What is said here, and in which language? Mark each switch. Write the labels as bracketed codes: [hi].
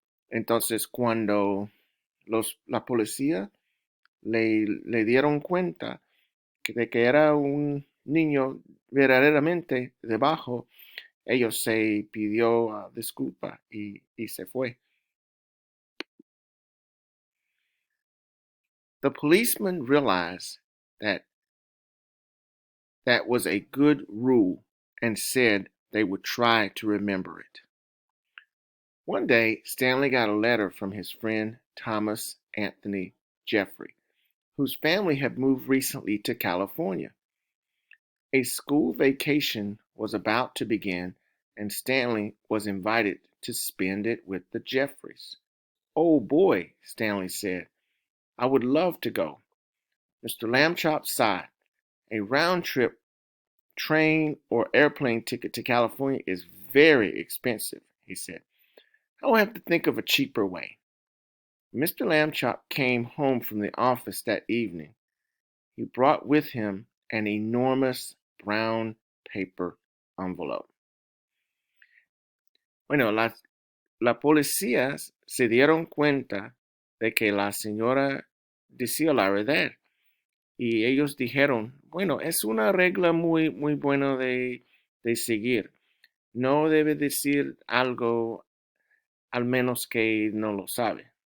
[es] Entonces, cuando la policía le dieron cuenta de que era un niño verdaderamente debajo, Ellos se pidió disculpa y se fue. [en] The policeman realized that that was a good rule and said they would try to remember it. One day, Stanley got a letter from his friend Thomas Anthony Jeffrey, whose family had moved recently to California. A school vacation was about to begin, and Stanley was invited to spend it with the Jeffreys. "Oh boy," Stanley said, "I would love to go." Mr. Lambchop sighed. "A round trip train or airplane ticket to California is very expensive," he said. "I'll have to think of a cheaper way." Mr. Lambchop came home from the office that evening. He brought with him an enormous brown paper envelope. [es] Bueno, la policía se dieron cuenta de que la señora decía la verdad y ellos dijeron, bueno, es una regla muy buena de seguir. No debe decir algo al menos que no lo sabe.